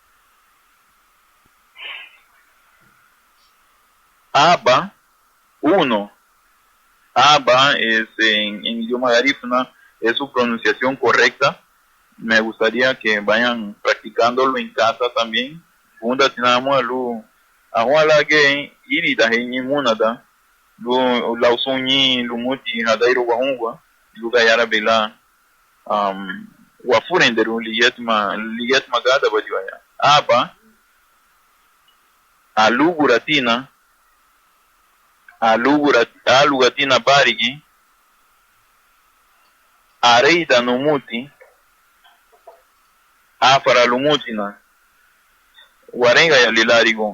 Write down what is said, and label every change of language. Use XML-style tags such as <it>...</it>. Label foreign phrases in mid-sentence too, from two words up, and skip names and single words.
<cab>Aba, 1.</cab> <es>Aba es en idioma garífuna, es su pronunciación correcta. Me gustaría que vayan practicándolo en casa también.</es> <cab>Funda tinamo lu ahwala que irita heñi munada lu lausunyi lumuti hadairu wahungwa lu gayara bela wafurenderu liyetma gada bajuaya. Aba aluguratina alugatina barigi areida numuti afara lumutina warenga ya lilarigo.</cab>